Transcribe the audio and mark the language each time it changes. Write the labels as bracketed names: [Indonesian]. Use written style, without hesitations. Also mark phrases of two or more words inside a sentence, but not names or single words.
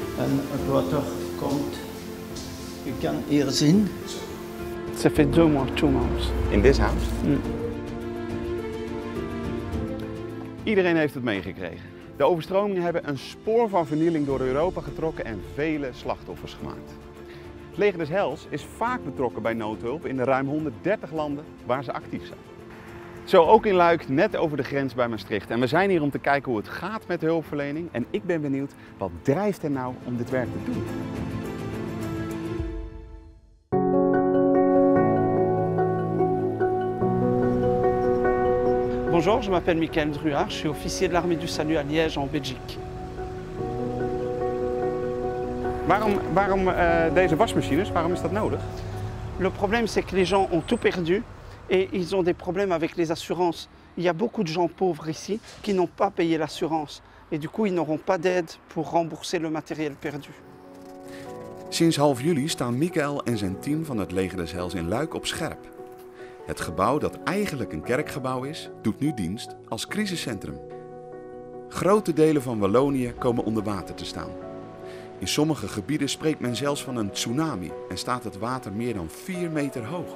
[Dutch] het water komt. Je kan hier zien. [French] Ça fait 2 mois, 2 months. [English] In this house? Mm. [Dutch] Iedereen heeft het meegekregen. De overstromingen hebben een spoor van vernieling door Europa getrokken en vele slachtoffers gemaakt. Het leger des Heils is vaak betrokken bij noodhulp in de ruim 130 landen waar ze actief zijn. Zo ook in Luik, net over de grens bij Maastricht. En we zijn hier om te kijken hoe het gaat met de hulpverlening. En ik ben benieuwd, wat drijft er nou om dit werk te doen? [French] Bonjour, je m'appelle Michael Druard, je suis officier de l'armée du salut à Liège en Belgique. [Dutch] Waarom deze wasmachines? Waarom is dat nodig? [French] Le problème c'est que les gens ont tout perdu et ils ont des problèmes avec les assurances. Il y a beaucoup de gens pauvres ici qui n'ont pas payé l'assurance et du coup ils n'auront pas d'aide pour rembourser le matériel perdu. [Dutch] Sinds half juli staan Michael en zijn team van het leger des Heils in Luik op scherp. Het gebouw dat eigenlijk een kerkgebouw is, doet nu dienst als crisiscentrum. Grote delen van Wallonië komen onder water te staan. In sommige gebieden spreekt men zelfs van een tsunami en staat het water meer dan 4 meter hoog.